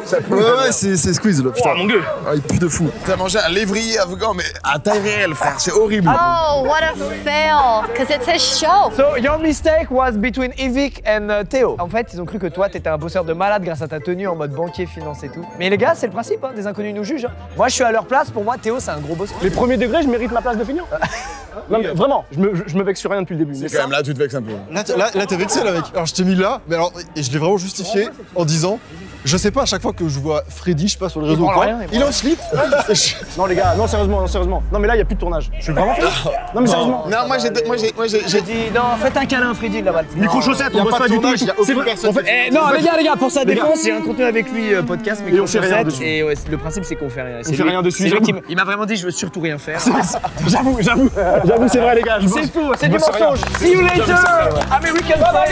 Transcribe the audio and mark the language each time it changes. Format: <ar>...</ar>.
<fr>Ouais, c'est Squeeze là, putain. Oh mon dieu! Ah, il pue de fou. T'as mangé un lévrier afghan, mais à taille réelle, frère, c'est horrible.</fr> <en>Oh, what a fail, because it's his show. So your mistake was between Yvick and Theo.</en> <fr>En fait, ils ont cru que toi, t'étais un bosseur de malade grâce à ta tenue en mode banquier, finance et tout. Mais les gars, c'est le principe, hein, des inconnus nous jugent. Hein. Moi, je suis à leur place. Pour moi, Theo, c'est un gros bosseur. Les premiers degrés, je mérite ma place de feignant. Non mais vraiment, je me vexe sur rien depuis le début. C'est quand même là, tu te vexes un peu. Là, t'es vexé là, mec. Alors, je t'ai mis là, mais alors, et je l'ai vraiment justifié en disant. Je sais pas, à chaque fois que je vois Freddy, je sais pas sur le réseau ou quoi, il est en slip. Non les gars, non sérieusement. Non mais là, il y a plus de tournage. Je suis vraiment fait. Non mais sérieusement. Non, moi j'ai dit non, faites un câlin, Freddy là-bas. Micro-chaussette, on bosse pas du tout. C'est vrai. En fait, non, les gars, pour sa défense, j'ai un contenu avec lui podcast, mais et on fait rien dessus. Et ouais, le principe, c'est qu'on fait rien. On fait rien dessus. Il m'a vraiment dit, je veux surtout rien faire. J'avoue, c'est vrai les gars. C'est fou, c'est du mensonge.</fr> <en>See you later, American fans.</en>